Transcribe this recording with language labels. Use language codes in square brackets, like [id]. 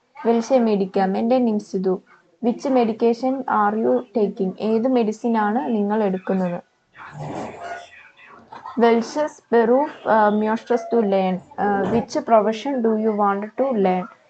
[de] Welche Medikamente nimmst du? [en] Which medication are you taking? [ml] ഏത് medicine ആണ് നിങ്ങൾ എടുക്കുന്നത്? [de] Welches Beruf möchtest du lernen? [en] Which profession do you want to learn?